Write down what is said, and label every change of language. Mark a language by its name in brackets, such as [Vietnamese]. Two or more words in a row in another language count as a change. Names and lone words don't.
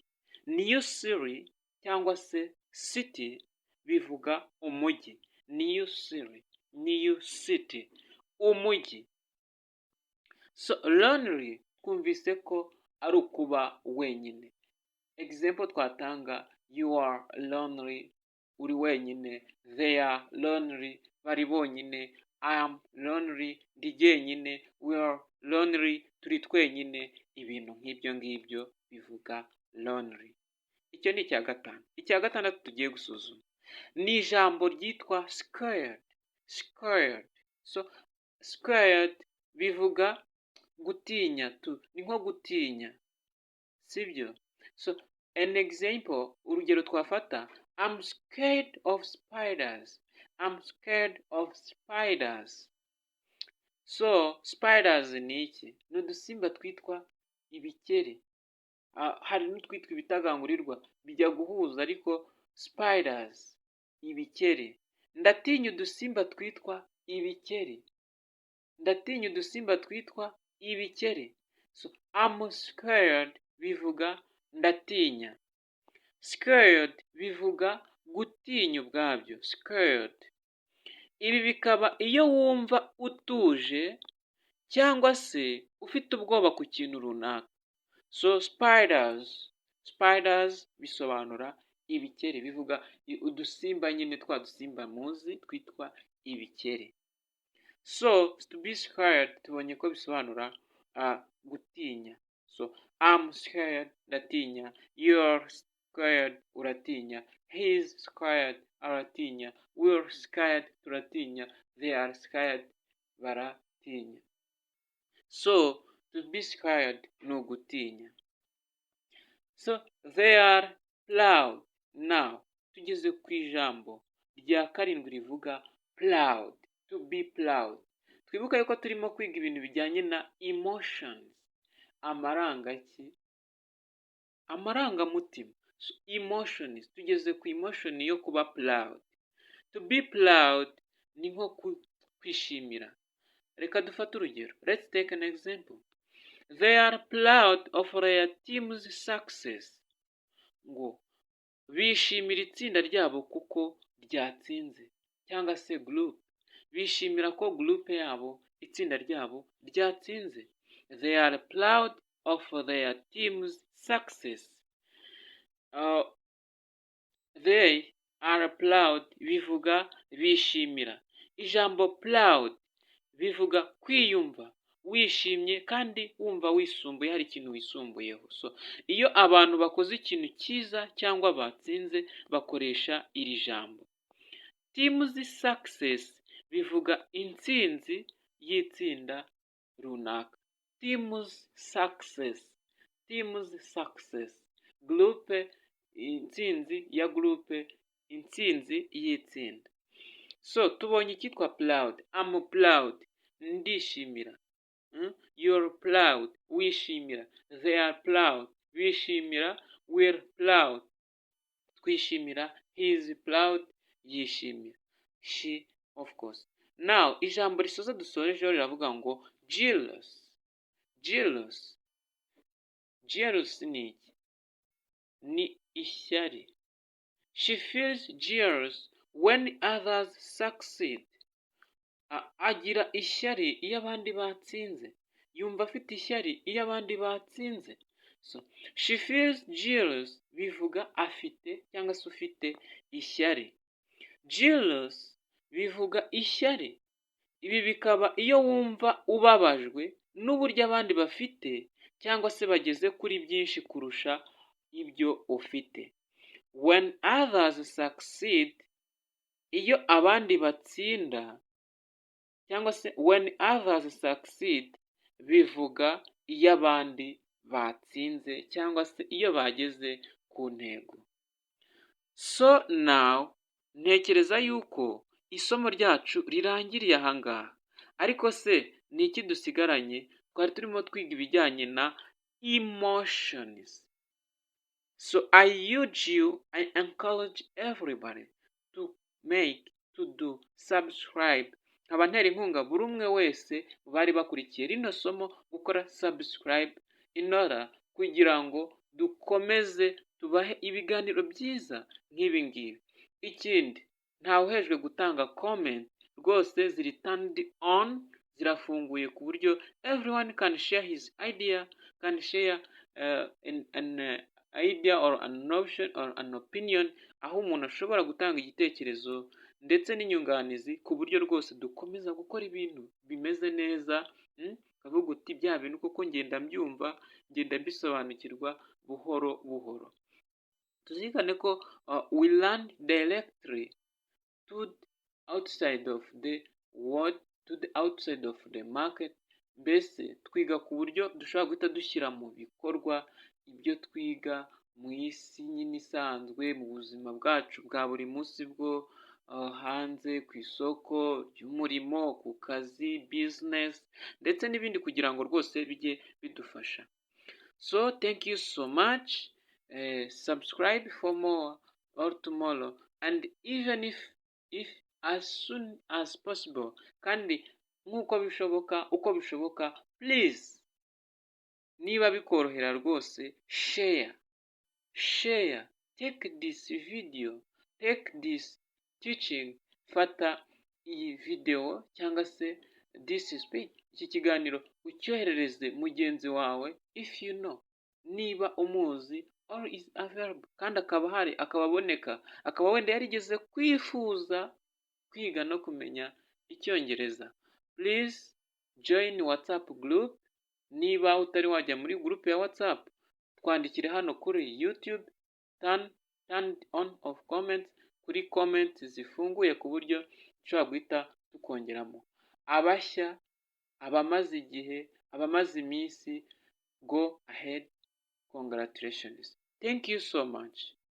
[Kinyarwanda] New City cyangwa se city bivuga umujyi. New City, New City, umujyi. [English] So lonely [Kinyarwanda] twumvise ko ari ukuba wenyine. [English] Example twatanga, you are lonely, [Kinyarwanda] uri wenyine. [English] They are lonely, [Kinyarwanda] bari bonyine. [English] I am lonely, [Kinyarwanda] ndi jyenyine. [English] We are lonely, [Kinyarwanda] turi twenyine. Ibintu nk'ibyo ngibyo bivuga lonely. Icyo ni icya gatanu. Icya gatandatu tugiye gusuzuma ni ijambo ryitwa scared. [English] Scared. So scared [Kinyarwanda] bivuga gutinya. Ni nko gutinya, sibyo? [English] So an example, [Kinyarwanda] urugero twafata, [English] I'm scared of spiders. I'm scared of spiders. So spiders [Kinyarwanda] ni iki? Ni udusimba twitwa ibikeri. Hari n'utwitwa ibitagangurirwa bijya guhuza, ariko spiders, ibikeri. Ndatinya udusimba twitwa ibikeri. Ndatinya udusimba twitwa ibikeri. [English] So I'm scared [Kinyarwanda] bivuga ndatinya. Scared bivuga gutinya ubwabyo. Scared. Ibi bikaba iyo wumva utuje cyangwa se ufite ubwoba ku kintu runaka. [English] So spiders [Kinyarwanda] bisobanura ibikeri. Bivuga udusimba nyine, twa dusimba muzi twitwa ibikeri. [English] So to be scared [Kinyarwanda] tubonye ko bisobanura gutinya. [English] So I'm scared, ndatinya. You're scared, uratinya. He's scared, aratinya. We're scared, turatinya. They are scared, baratinya. So to be scared [Kinyarwanda] ni ugutinya. [English] So they are proud. Now [Kinyarwanda] tugeze ku ijambo rya karindwi rivuga proud. [English] To be proud. [Kinyarwanda] Twibuka yuko turimo kwiga ibintu bijyanye na emotions. Amarangamutima. [English] So emotions. [Kinyarwanda] Tugeze ku emotion yo kuba proud. [English] To be proud [Kinyarwanda] ni nko kwishimira. Reka dufate urugero. [English] Let's take an example. They are proud of their team's success. [Kinyarwanda] Ngo bishimira itsinda ryabo kuko ryatsinze, cyangwa se group. Bishimira ko group yabo, itsinda ryabo ryatsinze. [English] They are proud of their team's success. They are proud [Kinyarwanda] bivuga bishimira. Ijambo proud bivuga kwiyumva wishimye kandi wumva wisumbuye, hari ikintu wisumbuyeho. So iyo abantu bakoze ikintu cyiza cyangwa batsinze bakoresha iri jambo. [English] Team's success [Kinyarwanda] bivuga intsinzi y'itsinda runaka. [English] Team's success. Team's success. [Kinyarwanda] Group, intsinzi ya group, intsinzi y'itsinda. [English] So [Kinyarwanda] tubonye icyitwa [English] proud. I'm proud, ndishimira. You're proud, wishimira. They are proud, bishimira. We're proud, twishimira. He is proud, yishimira. She, of course. Now [Kinyarwanda] ijambo risoza dusorejeho riravuga ngo jealous. [English] Jealous. Jealous [Kinyarwanda] ni iki? Ni ishyari. [English] She feels jealous when others succeed. [Kinyarwanda] Agira ishyari iyo abandi batsinze. Yumva afite ishyari iyo abandi batsinze. [English] So she feels jealous [Kinyarwanda] bivuga afite cyangwa se ufite ishyari. Jealous bivuga ishyari. Ibi bikaba iyo wumva ubabajwe n'uburyo abandi bafite cyangwa se bageze kuri byinshi kurusha ibyo ufite. [English] When others succeed, [Kinyarwanda] iyo abandi batsinda, cyangwa se [English] when others succeed [Kinyarwanda] bivuga iyo abandi batsinze cyangwa se iyo bageze ku ntego. [English] So now [Kinyarwanda] ntekereza yuko isomo ryacu rirangiriye ahangaha, ariko se ni iki dusigaranye? Twari turimo twiga ibijyanye na emotions. [English] So I encourage everybody to do subscribe. [Kinyarwanda] Nkaba ntera inkunga buri umwe wese bari bakurikiye rino somo gukora [English] subscribe in order [Kinyarwanda] kugira ngo dukomeze tubahe ibiganiro byiza nk'ibi ngibi. Ikindi, ntawuhejwe gutanga comment, rwose ziri [English] turned on, [Kinyarwanda] zirafunguye ku buryo [English] everyone can share his idea, can share an idea or an option or an opinion, [Kinyarwanda] aho umuntu ashobora gutanga igitekerezo ndetse n'inyunganizi ku buryo rwose dukomeza gukora ibintu bimeze neza. Kavuga uti bya bintu kuko ngenda mbyumva, ngenda mbisobanukirwa buhoro buhoro. Tuzirikane ko [English] we learn directly to outside of the world, to the outside of the market. [Kinyarwanda] Mbese twiga ku buryo dushobora guhita dushyira mu bikorwa ibyo twiga mu isi nyine isanzwe, mu buzima bwacu bwa buri munsi bwo hanze, ku isoko ry'umurimo, ku kazi, business ndetse n'ibindi, kugira ngo rwose bijye bidufasha. [English] So thank you so much. Subscribe for more or tomorrow, and even if as soon as possible, [Kinyarwanda] kandi nk'uko bishoboka, uko bishoboka, please, niba bikorohera rwose, [English] share, take this video, take this teaching, [Kinyarwanda] fata iyi video cyangwa se [English] this speech, [Kinyarwanda] iki kiganiro ucyoherereze mugenzi wawe, [English] if you know, [Kinyarwanda] niba umuzi [English] or is available, [Kinyarwanda] kandi akaba ahari, akaba aboneka, akaba wenda yarigeze kwifuza kwiga no kumenya icyongereza. [English] Please join WhatsApp group. [Kinyarwanda] Niba utari wajya muri group ya WhatsApp, twandikire hano kuri YouTube, [English] turn on of comments, [Kinyarwanda] kuri comments zifunguye ku buryo dushobora guhita tukongeramo abashya, abamaze igihe, abamaze iminsi. [English] Go ahead, congratulations. Thank you so much.